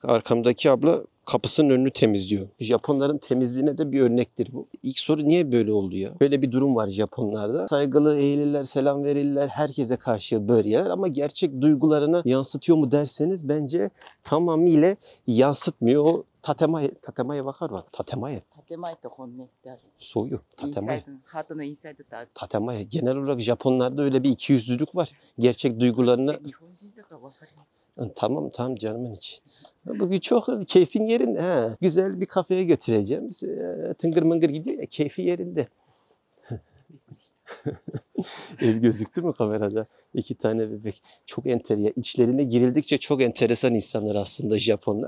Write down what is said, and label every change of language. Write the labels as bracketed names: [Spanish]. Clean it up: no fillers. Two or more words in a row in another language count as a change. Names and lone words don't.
[Turkish] Arkamdaki abla kapısının önünü temizliyor. Japonların temizliğine de bir örnektir bu. İlk soru niye böyle oldu ya? Böyle bir durum var Japonlarda. Saygılı eğilirler, selam verirler. Herkese karşı böyle yer. Ama gerçek duygularını yansıtıyor mu derseniz bence tamamıyla yansıtmıyor. O tatemaye bakar mı? Tatemaye. [Japanese] 建前と本音ってある。そうよ。インサイ Tatemaye. ド、ハートのインサイドってある。 Tatemaye. [Turkish] Genel olarak Japonlarda öyle bir ikiyüzlülük var. Gerçek duygularını... [Japanese] 日本人だから分かります。 [Turkish] Tamam canımın için. Bugün çok keyfin yerinde. Ha. Güzel bir kafeye götüreceğim. Tıngır mıngır gidiyor ya, keyfi yerinde. Ev gözüktü mü kamerada? 2 tane bebek. Çok enteresan. İçlerine girildikçe çok enteresan insanlar aslında Japonlar.